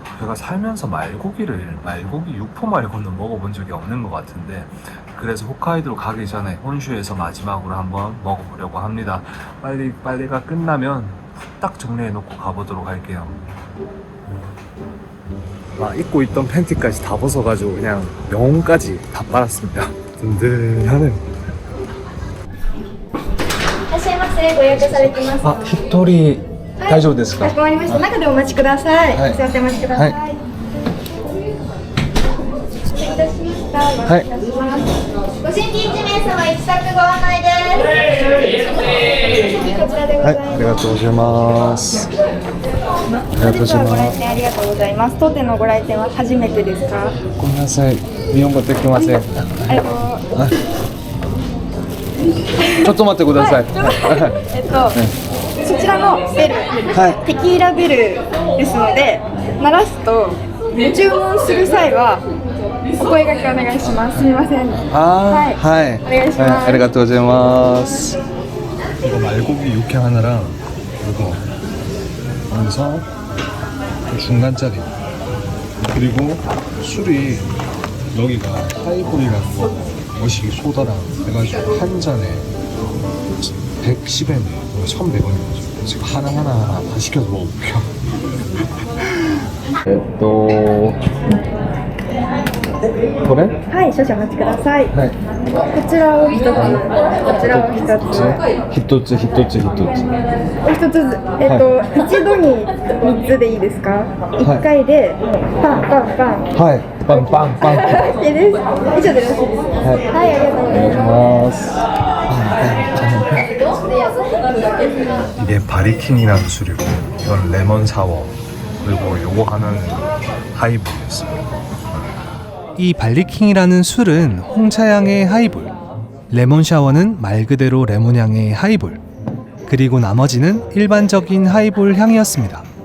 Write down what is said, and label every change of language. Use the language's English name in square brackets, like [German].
[Korean] 제가 살면서 말고기 육포 말고는 먹어본 적이 없는 것 같은데, 그래서 홋카이도로 가기 전에 혼슈에서 마지막으로 한번 먹어보려고 합니다. 빨리 빨래가 끝나면 후딱 정리해놓고 가보도록 할게요. 입고 있던 팬티까지 다 벗어가지고 그냥 명까지 다 빨았습니다. 든든하네요. [Japanese] いらっしゃいませ。ご予約されてますので。一人大丈夫ですか？かしこまりました。中でお待ちください。はいすいません、お待ちください。は失礼いたしました。お待ちいたします。ご新規1名様1択ご案内です。こちらでございます。ありがとうございます。ありがとうございご来ます。店ありがとうございます。当店のご来店は初めてですか？ごめんなさい。日本語できません。ちょっと待ってください。そちらのベル、テキーラベルですので鳴らすとご注文する際はお声掛けお願いします。すみません。はいはい。お願いします。ありがとうございます. [Korean] 이거 말고기 육회 하나랑 이거 원서 중간짜리 그리고 술이 여기가 하이볼이라는 거 머시기 소다랑 해가지고 한 잔에 110엔에 1,100원이가지고 지금 하나하나 다 시켜서 먹어볼게요. [Japanese] これはい、少々お待ちください。はいこちらを一つ、こちらを一つ、一つ一つ一つお一つず一度に三つでいいですか？一回でパンパンパン。はいパンパンパン OK です。以上でよろしいですか？はい、ありがとうございます。 [Korean] 이게 바리킹이라는 술이고 이건 레몬 사워 그리고 요거 하나는 하이볼이었어요. 이 발리킹이라는 술은 홍차향의 하이볼, 레몬 샤워는 말 그대로 레몬향의 하이볼, 그리고 나머지는 일반적인 하이볼 향이었습니다.